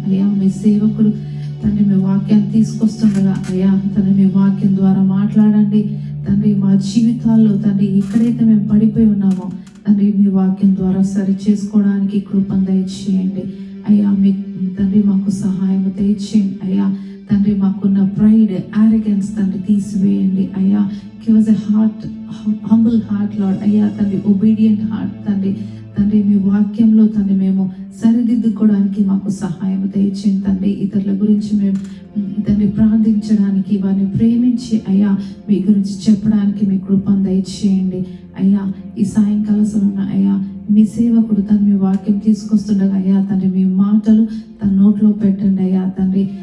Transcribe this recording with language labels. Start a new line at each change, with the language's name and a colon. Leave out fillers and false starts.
Telugu: అయ్యా, మీ సేవకుడు తండ్రి మీ వాక్యాన్ని తీసుకొస్తుండగా అయ్యా తండ్రి మీ వాక్యం ద్వారా మాట్లాడండి తండ్రి. మా జీవితాల్లో తండ్రి ఎక్కడైతే మేము పడిపోయి ఉన్నామో తండ్రి మీ వాక్యం ద్వారా సరి చేసుకోవడానికి కృపను దయచేయండి అయ్యా. మీ తండ్రి మాకు సహాయం దయచేయండి అయ్యా తండ్రి. మాకున్న ప్రైడ్, ఆరోగెన్స్ తండ్రి తీసివేయండి అయ్యా.
English: give us a heart, humble heart Lord
Telugu: అయ్యా తండ్రి,
English: obedient heart
Telugu: తండ్రి. తండ్రి మీ వాక్యంలో తండ్రి మేము సరిదిద్దుకోవడానికి మాకు సహాయం దయచేయండి తండ్రి. ఇతరుల గురించి మేము తండ్రి ప్రార్థించడానికి, వారిని ప్రేమించి అయ్యా మీ గురించి చెప్పడానికి మీ కృపను దయచేయండి అయ్యా. ఈ సాయంకాల సమయంలో అయ్యా మీ సేవకుడు తను మీ వాక్యం తీసుకొస్తుండగా అయ్యా తండ్రి మీ మాటలు తన నోట్లో పెట్టండి అయ్యా తండ్రి.